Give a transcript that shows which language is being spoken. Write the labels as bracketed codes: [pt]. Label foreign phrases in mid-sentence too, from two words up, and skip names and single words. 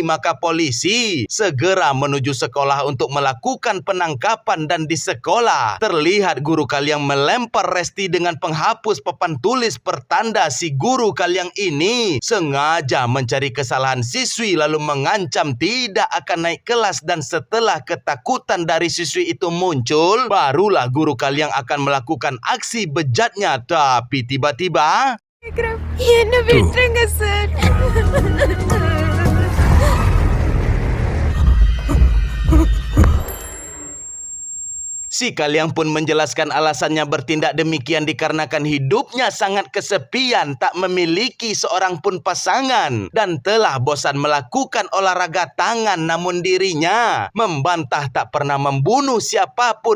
[id] Maka polisi segera menuju sekolah untuk melakukan penangkapan dan di sekolah terlihat Guru Kaliang melempar resti dengan penghapus papan tulis pertanda si Guru Kaliang ini sengaja mencari kesalahan siswi lalu mengancam tidak akan naik kelas dan setelah ketakutan dari siswi itu muncul, barulah Guru Kaliang akan melakukan aksi bejatnya. Tapi tiba-tiba [ta] என்ன விட்டுருங்க சார். [id] Si Kaliang pun menjelaskan alasannya bertindak demikian dikarenakan hidupnya sangat kesepian, tak memiliki seorang pun pasangan dan telah bosan melakukan olahraga tangan, namun dirinya membantah tak pernah membunuh siapapun.